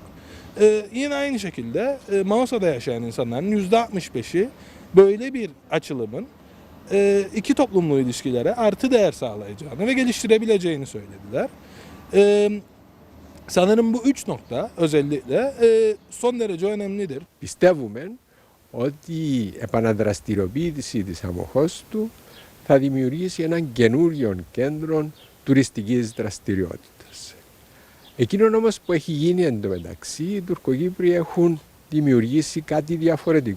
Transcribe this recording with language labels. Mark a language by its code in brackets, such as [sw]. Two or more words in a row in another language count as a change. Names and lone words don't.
[tr] Yine aynı şekilde Mausa'da yaşayan insanların %65'i böyle bir açılımın iki toplumlu ilişkilere artı değer sağlayacağını ve geliştirebileceğini söylediler. Sanırım bu üç nokta özellikle son derece önemlidir. [el] Πιστεύουμε ότι η επαναδραστηριοποίηση της Αμμοχώστου θα δημιουργήσει έναν καινούριο κέντρο τουριστικής δραστηριότητας. Εκείνο όμως που έχει γίνει εντωμεταξύ, οι Τουρκοκύπριοι έχουν δημιουργήσει κάτι διαφορετικό.